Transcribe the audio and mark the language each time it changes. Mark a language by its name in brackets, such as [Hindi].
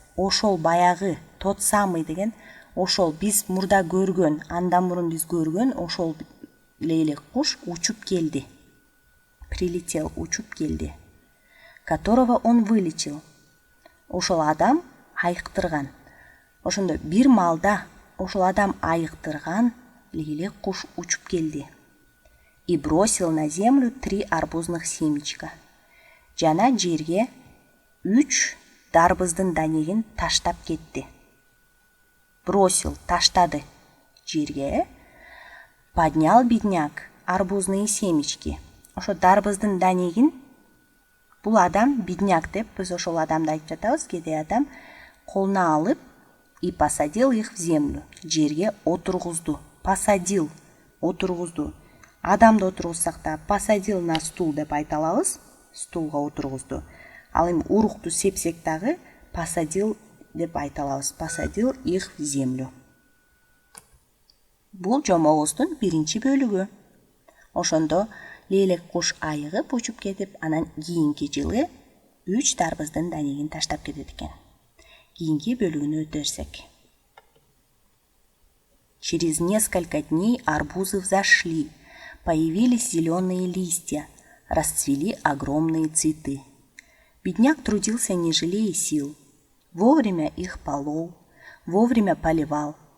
[Kyrgyz] Ошол баягы [Russian] тот самый [Kyrgyz] деген ошол биз мурда көргөн, андан мурун биз көргөн ошол лейлек куш учуп келди. [Russian] Прилетел, [Kyrgyz] учуп келди. [Russian] Которого он вылечил. [Kyrgyz] Ошол адам айыктырган. Ошондо бир маалда ошол адам айыктырган лейлек куш учуп келди. [Russian] И бросил на землю 3 арбузных семечка. [Kyrgyz] Жана жерге 3 дарбыздын данегин таштап кетти. Бросил, таштады жерге. [Russian] Поднял бедняк арбузные семечки. [Kyrgyz] Ошо дарбыздын данегин бул адам, бедняк деп биз ошол адамды айтып жатабыз, кедей адам, колуна алып [Russian] и посадил их в землю. [Kyrgyz] Жерге отургузду. Посадил, отургузду. Адамды отургузсак да [Russian] посадил на стул [Kyrgyz] деп айта алабыз. Стулга отургузду. Ал эми урукту сепсек дагы посадил деп айта алабыз. [Russian] Посадил их в землю. [Kyrgyz] Бул жомогубуздун биринчи бөлүгү. Ошондо лейлек куш айыгып учуп кетип, анан кийинки жылы 3 дарбыздын данегин таштап кетет экен. Кийинки бөлүгүнө өтө берсек. [Russian] Через несколько дней арбузы взошли, появились зеленые листья, расцвели огромные цветы. Бедняк трудился, не жалея сил. Вовремя их полол, вовремя поливал.